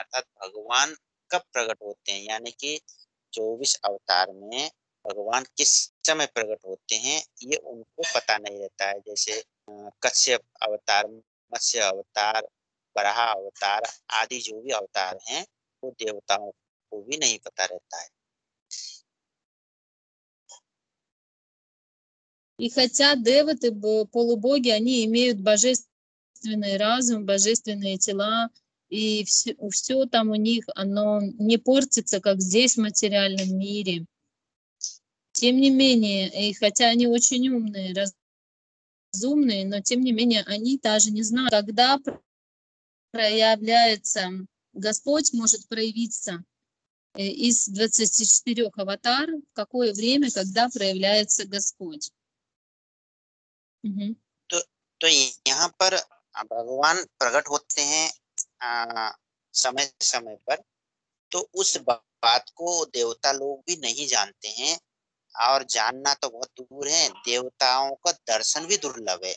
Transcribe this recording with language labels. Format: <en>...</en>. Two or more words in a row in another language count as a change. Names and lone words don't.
<hi>अर्थात भगवान कब प्रकट होते हैं, यानी कि 24 अवतार में भगवान किस समय प्रकट होते हैं, ये उनको पता नहीं रहता है। जैसे कश्यप अवतार, मत्स्य अवतार, वराह अवतार आदि जो भी अवतार हैं, वो देवताओं को भी नहीं पता रहता है।</hi> <ru>И хотя деваты, полубоги, они имеют божественный разум, божественные тела, и все там у них, оно не портится, как здесь в материальном мире. Тем не менее, и хотя они очень умные, разумные, но тем не менее они даже не знают, когда проявляется Господь, может проявиться из 24 аватар, в какое время, когда проявляется Господь.</ru> <hi>तो यहाँ पर भगवान प्रकट होते हैं समय समय पर, तो उस बात को देवता लोग भी नहीं जानते हैं, और जानना तो बहुत दूर है, देवताओं का दर्शन भी दुर्लभ है।</hi>